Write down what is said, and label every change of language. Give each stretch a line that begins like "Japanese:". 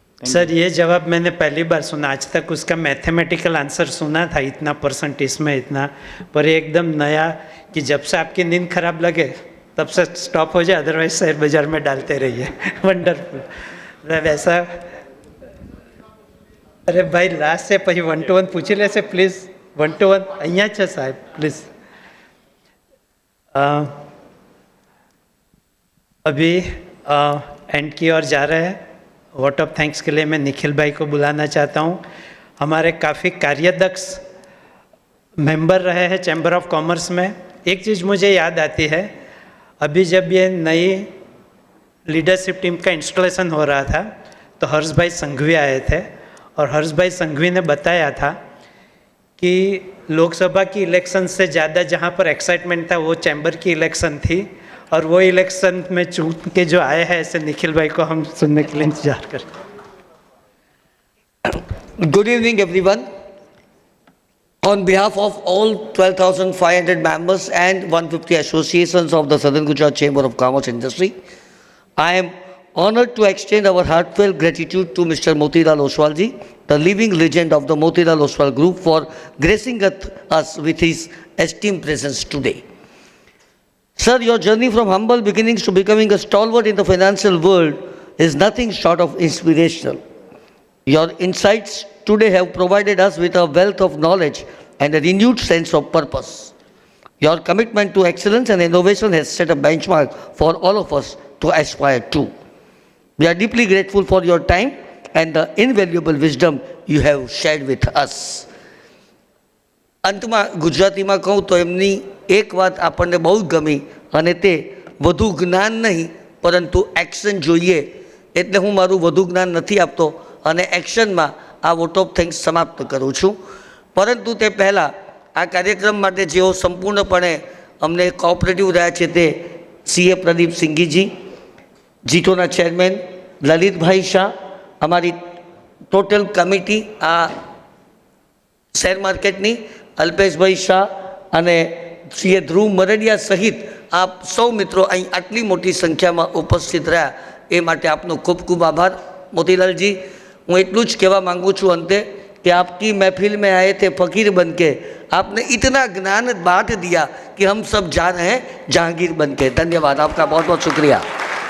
Hindi: Sir ये जवाब मैंने पहली बार सुना, आज तक उसका मैथमेटिकल आंसर सुना था, इतना परसेंट इसमें इतना, पर ये एकदम नया कि जब से आपकी नींद खराब लगे तब से स्टॉप हो जाए, अदरवाइज शेयर बाजार में डालते रहिए। वंडरफुल। वैसा अरे भाई लास्ट से
Gujarati: પછી 1 to 1 પૂછી લેશે પ્લીઝ। 1 to 1 અહીંયા છે સાહેબ પ્લીઝ।
Hindi: अभी एंड की ओर जा रहे हैं। वोट ऑफ थैंक्स के लिए मैं निखिल भाई को बुलाना चाहता हूँ। हमारे काफ़ी कार्यदक्ष मेंबर रहे हैं चैम्बर ऑफ कॉमर्स में। एक चीज़ मुझे याद आती है, अभी जब ये नई लीडरशिप टीम का इंस्टॉलेशन हो रहा था तो हर्ष भाई संघवी आए थे, और हर्ष भाई संघवी ने बताया था कि लोकसभा की इलेक्शन से ज़्यादा जहाँ पर एक्साइटमेंट था वो चैम्बर की इलेक्शन थी, और वो इलेक्शन में चूक के जो आए हैं, ऐसे निखिल भाई को हम सुनने के लिए इंतजार करें।
English: Good evening, everyone. On behalf of all 12,500 members and 150 associations of the Southern Gujarat Chamber of Commerce Industry, I am honored to extend our heartfelt gratitude to Mr. Motilal Oswal ji, the living legend of the Motilal Oswal Group, for gracing us with his esteemed presence today. Sir, your journey from humble beginnings to becoming a stalwart in the financial world is nothing short of inspirational. Your insights today have provided us with a wealth of knowledge and a renewed sense of purpose. Your commitment to excellence and innovation has set a benchmark for all of us to aspire to. We are deeply grateful for your time and the invaluable wisdom you have shared with us.
Gujarati: અંતમાં ગુજરાતીમાં કહું તો એમની એક વાત આપણને બહુ ગમી, અને તે વધુ જ્ઞાન નહીં પરંતુ એક્શન જોઈએ, એટલે હું મારું વધુ જ્ઞાન નથી આપતો અને એક્શનમાં આ વોટ ઓફ થેન્ક્સ સમાપ્ત કરું છું। પરંતુ તે પહેલાં આ કાર્યક્રમ માટે જેઓ સંપૂર્ણપણે અમને કોઓપરેટિવ રહ્યા છે તે CA પ્રદીપ સિંઘીજી, જીતોના ચેરમેન લલિતભાઈ શાહ, અમારી ટોટલ કમિટી આ શેર માર્કેટની અલ્પેશભાઈ શાહ અને CA ધ્રુવ મરડિયા સહિત આપ સૌ મિત્રો અહીં આટલી મોટી સંખ્યામાં ઉપસ્થિત રહ્યા એ માટે આપનો ખૂબ ખૂબ આભાર। મોતીલાલજી, હું એટલું જ કહેવા માગું છું અંતે
Hindi: कि आपकी महफिल में आए थे फ़कीर बन के, आपने इतना ज्ञान बांट दिया कि हम सब जा रहे हैं जहांगीर बन के। धन्यवाद, आपका बहुत बहुत शुक्रिया।